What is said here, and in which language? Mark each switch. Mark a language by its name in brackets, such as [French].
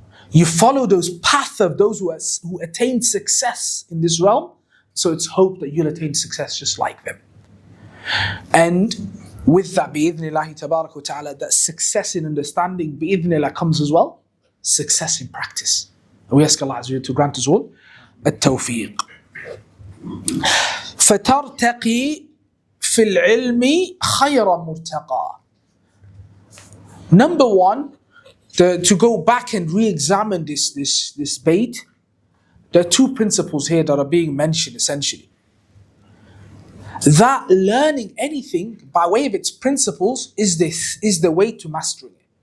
[English] You follow those paths of those who attain success in this realm, so it's hoped that you'll attain success just like them. And with that, bi'idhnillahi tabarak wa ta'ala, that success in understanding, bi'idhnillah, comes as well, success in practice. And we ask Allah Azza wa Jalla to grant us all التوفيق. [Arabic] فترتقي في العلم خير مرتقى. [English] Number one, to go back and re-examine this bait, there are two principles here that are being mentioned essentially. That learning anything by way of its principles is the way to mastering it.